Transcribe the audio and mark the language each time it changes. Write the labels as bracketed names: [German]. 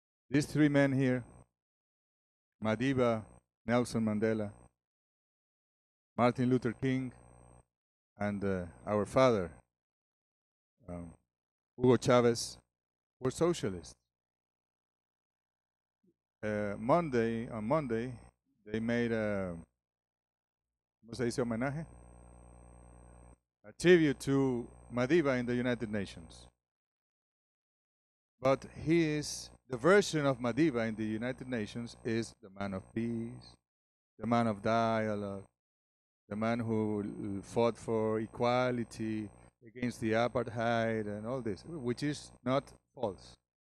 [English] These three men here, Madiba, Nelson Mandela, Martin Luther King, and our father, Hugo Chavez, were socialists. On Monday, they made a, [Spanish] ¿cómo se dice homenaje? [English] A tribute to Madiba in the United Nations. But the version of Madiba in the United Nations is the man of peace, the man of dialogue, the man who fought for equality against the apartheid and all this, which is not false.